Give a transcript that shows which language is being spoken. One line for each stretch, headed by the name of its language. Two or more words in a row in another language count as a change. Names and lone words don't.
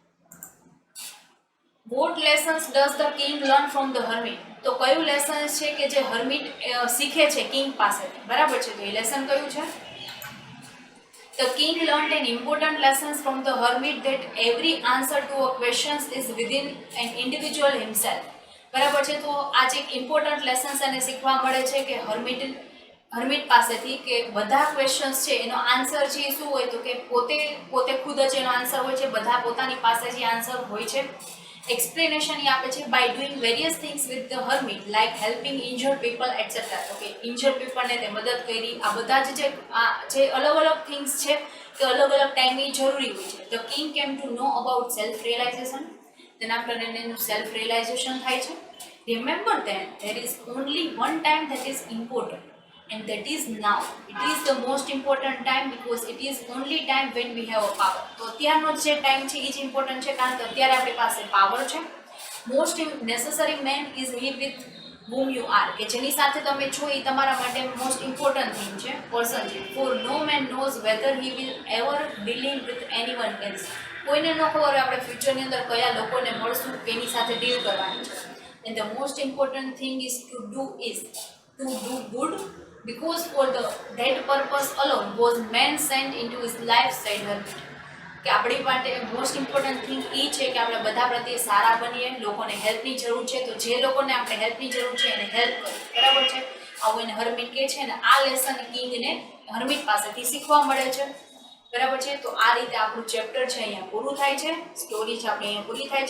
English: What lessons does the king learn from the hermit?
Gujarati: તો કયું લેસન છે કે જે હર્મિટ શીખે છે કિંગ પાસેથી, બરાબર છે? તો એ લેસન કયું છે?
English: The king learned an important lesson from the hermit that every answer to a question is within an individual himself.
Gujarati: બરાબર છે? તો આ જે એક
English: important lessons
Gujarati: એને શીખવા મળે છે કે હર્મિટ પાસેથી કે બધા ક્વેશ્ચન્સ છે એનો આન્સર છે એ શું હોય, તો કે પોતે ખુદ જ એનો આન્સર હોય છે, બધા પોતાની પાસે જે આન્સર હોય છે.
English: એક્સપ્લેનેશન
Gujarati: એ આપે છે
English: by doing various things with the hermit like helping injured people etcetera.
Gujarati: તો કે
English: injured peopleને
Gujarati: તે મદદ કરી, આ બધા જે અલગ અલગ થિંગ્સ છે કે અલગ અલગ ટાઈમે જરૂરી હોય છે.
English: the king came to know about self realization,
Gujarati: તેના કારણે એનું સેલ્ફ રિયલાઇઝેશન થાય છે.
English: remember that there is only one time that is important and that is now. It is the most important time because it is only time when we have a power.
Gujarati: તો અત્યારનો જે ટાઈમ છે એ જ ઇમ્પોર્ટન્ટ છે, કારણ કે અત્યારે આપણી પાસે પાવર છે.
English: most necessary man is he with whom you are,
Gujarati: કે જેની સાથે તમે છો એ તમારા માટે
English: most important thing
Gujarati: છે, પર્સન છે.
English: For no man knows whether he will ever dealing with anyone else.
Gujarati: કોઈને ન ખબર આપણે ફ્યુચરની અંદર કયા લોકોને મળશું, કેની સાથે ડીલ કરવાની છે.
English: And the most important thing is to do good, because for that purpose alone was man sent into his life, said hermit.
Gujarati: કે આપણી માટે
English: most important thing
Gujarati: એ છે કે આપણે બધા પ્રત્યે સારા બનીએ. લોકોને હેલ્પની જરૂર છે તો જે લોકોને આપણે હેલ્પની જરૂર છે એને હેલ્પ કરીએ, બરાબર છે? આવું એને હર્મિટ કહે છે, ને આ લેસન કિંગને હર્મિટ પાસેથી શીખવા મળે છે, બરાબર છે? તો આ રીતે આપણું ચેપ્ટર છે અહીંયા પૂરું થાય છે, સ્ટોરી છે આપણી અહીંયા પૂરી થાય છે.